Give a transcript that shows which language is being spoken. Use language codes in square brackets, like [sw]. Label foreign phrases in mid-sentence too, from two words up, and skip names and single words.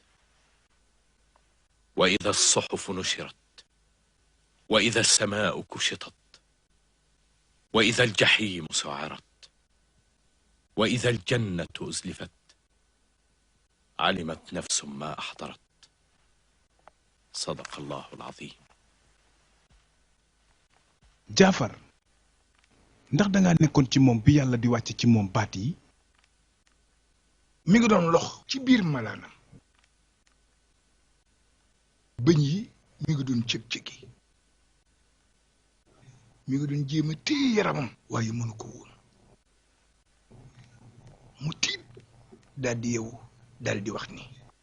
[ar] وإذا الصحف نشرت وإذا السماء كشطت وإذا الجحيم سعرت وإذا الجنة أزلفت علمت نفس ما أحضرت صدق الله العظيم. [wo] Jaafar ndax dangaa nekkoon ci moom bi yàlla di wàcce ci moom baat yi. mi ngi doon lox ci biir malaanam bëñ yi mi ngi doon cëg-cëgi mi ngi doon jéem a téye yaramam waaye mënu ko woon mu tiit daal di yeewu daal di wax ni